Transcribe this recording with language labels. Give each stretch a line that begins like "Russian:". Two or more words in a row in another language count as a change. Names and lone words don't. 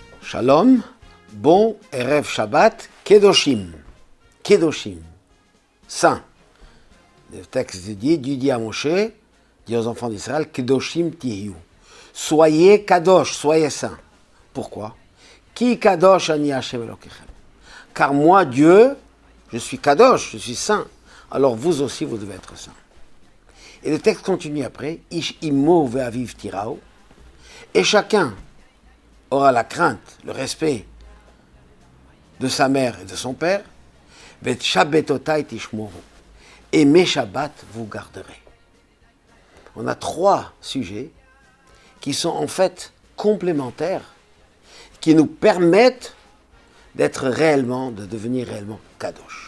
French: Shalom, bon
Hebrew: ערב שבת,
French: Kedoshim. Kedoshim, saint. Le texte dit, Dieu dit à Moshe, dit aux enfants d'Israël,
Hebrew: קדושים תהיו.
French: Soyez kadosh, soyez saints. Pourquoi?
Hebrew: כי קדוש אני ה' אלהיכם.
French: Car moi, Dieu, je suis kadosh, je suis saint. Alors vous aussi, vous devez être saints. Et le texte continue après,
Hebrew: איש אמו ואביו תיראו.
French: Et chacun aura la crainte, le respect de sa mère et de son père.
Hebrew: ואת שבתותי תשמרו.
French: Et mes shabbats vous garderez. On a trois sujets qui sont en fait complémentaires, qui nous permettent d'être réellement, de devenir réellement kadosh.